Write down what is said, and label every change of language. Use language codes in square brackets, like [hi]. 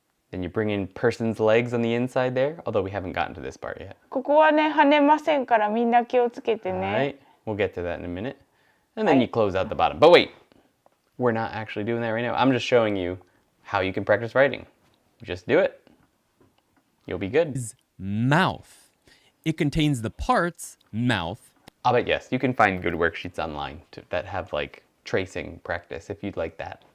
[en] Then you bring in person's legs on the inside there, although we haven't gotten to this part yet. [ja] ここはね、跳ねませんからみんな気をつけてね。 [en] Right. We'll get to that in a minute. And then you close out the bottom. But wait, we're not actually doing that right now. I'm just showing you how you can practice writing. Just do it. You'll be good. Mouth. It contains the parts mouth. But yes, you can find good worksheets online that have like tracing practice if you'd like that.